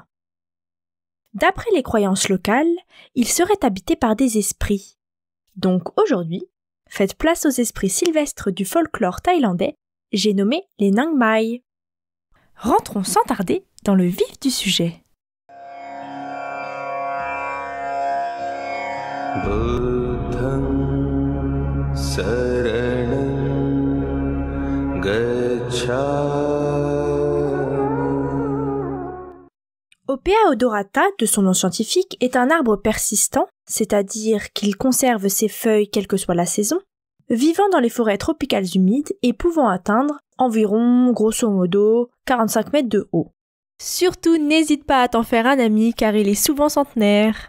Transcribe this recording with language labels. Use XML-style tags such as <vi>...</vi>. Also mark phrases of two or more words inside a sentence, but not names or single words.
<fr>D'après les croyances locales, ils seraient habités par des esprits. Donc aujourd'hui, faites place aux esprits sylvestres du folklore thaïlandais, j'ai nommé les Nang Mai. Rentrons sans tarder dans le vif du sujet.</fr> <pi>Buddham saranam gacchami.</pi> <fr>Opea odorata, de son nom scientifique, est un arbre persistant, c'est-à-dire qu'il conserve ses feuilles quelle que soit la saison, vivant dans les forêts tropicales humides et pouvant atteindre environ, grosso modo, 45 mètres de haut. Surtout, n'hésite pas à t'en faire un ami car il est souvent centenaire.</fr>